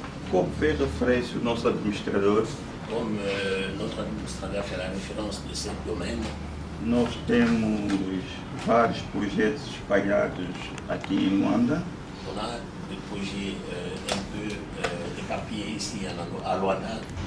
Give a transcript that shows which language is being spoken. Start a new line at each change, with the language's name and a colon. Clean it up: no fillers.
Portuguese: Como bem refere-se o nosso administrador,
French: Comme notre administrateur fait la référence de ce domaine,
Portuguese: nós temos vários projetos espalhados aqui em Luanda
French: on a des projets un peu éparpillés ici à Luanda.